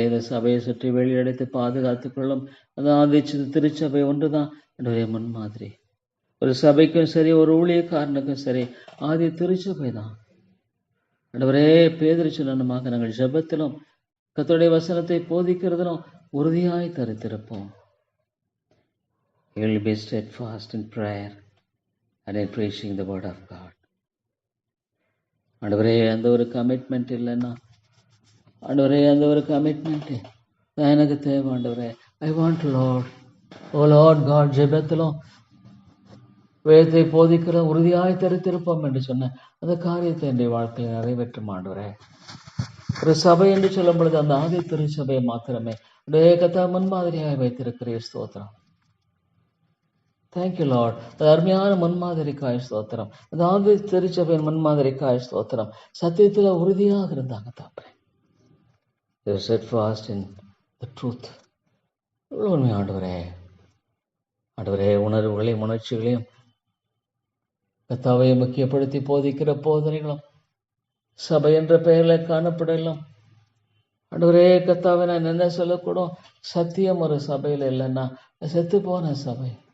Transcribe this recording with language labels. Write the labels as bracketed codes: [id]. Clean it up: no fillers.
[ta] இந்த சபையை சுற்றி வெளியெடுத்து பாதுகாத்துக்கொள்ளும். அதான் திருச்சபை ஒன்றுதான் ஆண்டவரே முன்மாதிரி. ஒரு சபைக்கும் சரி, ஒரு ஊழியக்காரனுக்கும் சரி, ஆதி திருச்சபை தான் ஆண்டவரே, பேதுரு சொன்னமாக நாங்கள் ஜெபத்திலும் கர்த்தருடைய வசனத்தை போதிக்கிறதிலும் உறுதியாய் தரித்திருப்போம். [en] We will be steadfast in prayer and in preaching the word of God. [ta] ஆண்டவரே, அந்த ஒரு கமிட்மெண்ட் இல்லைன்னா, ஆண்டவரே அந்த ஒரு கமிட்மெண்ட் எனக்கு தேவை. ஆண்டவரே, [en] I want Lord, O Lord God, [ta] ஜெபத்திலும் வேதத்தை போதிக்கிற உறுதியாய் தரித்திருப்போம் என்று சொன்ன அந்த காரியத்தை என்னுடைய வாழ்க்கையில் நிறைவேற்றும். ஆண்டவரே, ஒரு சபை என்று சொல்லும் பொழுது அந்த ஆதி திருச்சபையை மாத்திரமே கத்தா முன்மாதிரியாக வைத்திருக்கிறீர். ஸ்தோத்திரம். [en] Thank you Lord. [ta] அது அருமையான முன்மாதிரிக்காய் ஸ்தோத்திரம். அந்த ஆதி திருச்சபையின் முன்மாதிரிக்காய் ஸ்தோத்திரம். சத்தியத்தில் உறுதியாக இருந்தாங்க தாப்பரே. [en] They were steadfast in the truth. [ta] எவ்வளோ உண்மை ஆண்டவரே. ஆண்டவரே, உணர்வுகளையும் உணர்ச்சிகளையும் கத்தாவை முக்கியப்படுத்தி போதிக்கிற போதனைகளும் சபை என்ற பெயரில் காணப்படலாம். ஆண்டவரே கத்தாவை நான் என்ன சொல்லக்கூடும், சத்தியம் ஒரு சபையில் இல்லைன்னா செத்து போன சபை.